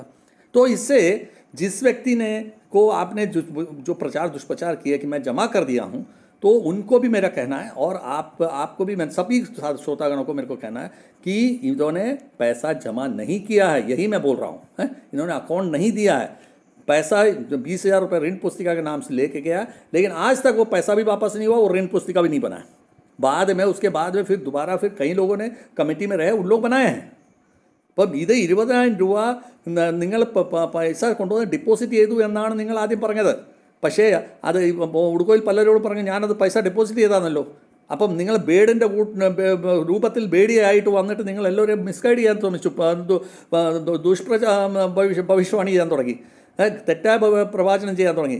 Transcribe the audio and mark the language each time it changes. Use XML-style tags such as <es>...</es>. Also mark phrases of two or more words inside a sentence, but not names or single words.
<hi>तो इससे जिस व्यक्ति ने को आपने जो प्रचार दुष्प्रचार किया कि मैं जमा कर दिया हूँ, तो उनको भी मेरा कहना है, और आपको भी, मैं सभी श्रोतागणों को मेरे को कहना है कि इन्होंने पैसा जमा नहीं किया है. यही मैं बोल रहा हूँ. इन्होंने अकाउंट नहीं दिया है. पैसा 20,000 रुपये ऋण पुस्तिका के नाम से लेके गया, लेकिन आज तक वो पैसा भी वापस नहीं हुआ, वो ऋण पुस्तिका भी नहीं बना। बाद में उसके बाद में फिर दोबारा फिर कई लोगों ने कमेटी में रहे, उन लोग बनाए हैं।</hi> <ml>അപ്പം ഇത് 20,000 രൂപ നിങ്ങൾ പൈസ കൊണ്ടുവന്ന് ഡിപ്പോസിറ്റ് ചെയ്തു എന്നാണ് നിങ്ങൾ ആദ്യം പറഞ്ഞത്. പക്ഷേ അത് ഉടുക്കോയിൽ പലരോടും പറഞ്ഞു ഞാനത് പൈസ ഡെപ്പോസിറ്റ് ചെയ്താണല്ലോ. അപ്പം നിങ്ങൾ ബേഡിൻ്റെ രൂപത്തിൽ ബേഡിയായിട്ട് വന്നിട്ട് നിങ്ങൾ എല്ലാവരെയും മിസ്ഗൈഡ് ചെയ്യാൻ ശ്രമിച്ചു, ഭവിഷ്യവാണി ചെയ്യാൻ തുടങ്ങി, തെറ്റായ പ്രവാചനം ചെയ്യാൻ തുടങ്ങി.</ml>